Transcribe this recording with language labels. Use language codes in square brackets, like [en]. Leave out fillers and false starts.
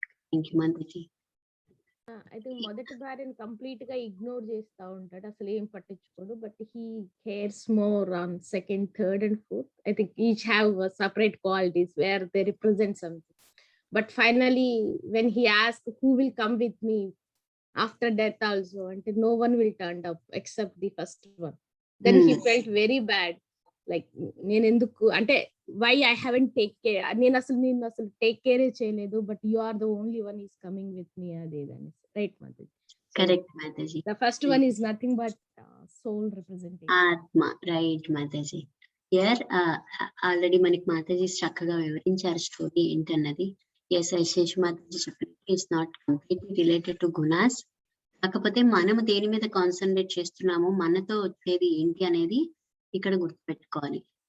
[en] Thank you మాతాజీ. [te] అయితే మొదటి భార్యని కంప్లీట్ గా ఇగ్నోర్ చేస్తా ఉంటాడు, అసలు ఏం పట్టించుకోడు. [en] But he cares more on second, third and fourth. I think each have separate qualities where they represent something. But finally when he ask who will come with me after death also, and no one will turn up except the first one. Then he felt very bad, like [te] నేను ఎందుకు అంటే [en] why I haven't take care, [te] నేను అసలు take care చేయలేదు, [en] but you are the only one is coming with me, [te] అదేదని. [en] Right Mataji? Correct Mataji. The first one is nothing but soul representation, ఆత్మ. Right Mataji. [te] Here already మనకి మాతాజీ చక్కగా వివరించారు స్టోరీ ఏంటన్నది. Yes, Seshu Mataji చెప్పినట్టు [en] It's not completely related to gunas. [te] కాకపోతే మనము దేని మీద కాన్సన్ట్రేట్ చేస్తున్నామో, మనతో వచ్చేది ఏంటి అనేది ఇక్కడ గుర్తుపెట్టుకోవాలి.